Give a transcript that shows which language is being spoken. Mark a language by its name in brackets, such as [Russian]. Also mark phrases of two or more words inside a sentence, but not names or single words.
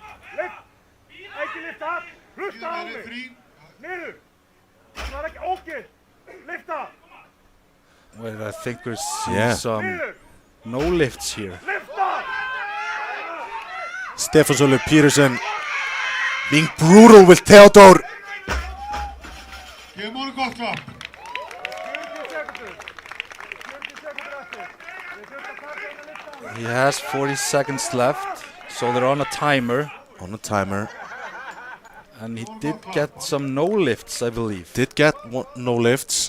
[English] Well, I think we're seeing some no lifts here. Stefán Sölvi Pétursson being brutal with Theodor. [Icelandic] Gefum honum gott klapp. [English] He has 40 seconds left, so they're on a timer. And he did get some no lifts, I believe. No lifts.